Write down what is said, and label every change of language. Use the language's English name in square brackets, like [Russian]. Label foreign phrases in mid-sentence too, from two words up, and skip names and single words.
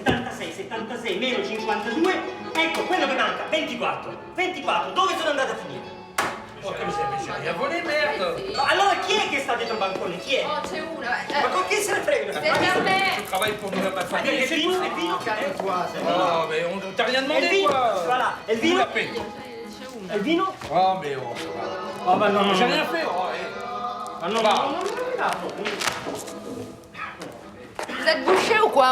[Italian] 76, 76, meno 52, ecco quello che manca, 24. 24, dove sono andate a finire? Porca miseria, volete merda! Ma allora chi è che sta dietro il bancone? Chi è? Oh, c'è una. Ma con chi se ne frega? [French] C'est fermé. Tu travailles pour nous, ma famille. Et le vino? Calme-toi, c'est bon. Oh, mais on t'a rien demandé, quoi. Voilà, et le vino? Et le vino? Oh, mais oh, ça va. Ah bah non, J'ai rien fait. Oh, Ah non, non. Vous êtes bouché ou quoi?